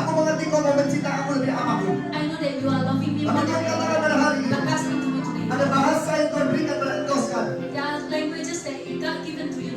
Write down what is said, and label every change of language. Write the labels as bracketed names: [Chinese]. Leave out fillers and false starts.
[Indonesian] Aku mengerti kau mau mencintai aku lebih apapun. [English] I know that you are loving me [Indonesian] Tapi [English] more [Indonesian] Tuhan [English] than [Indonesian] katakan pada hari ini, [English] But God speak to me today. [Indonesian] ada bahasa yang Tuhan berikan pada engkau sekarang. [English] There are languages that God given to you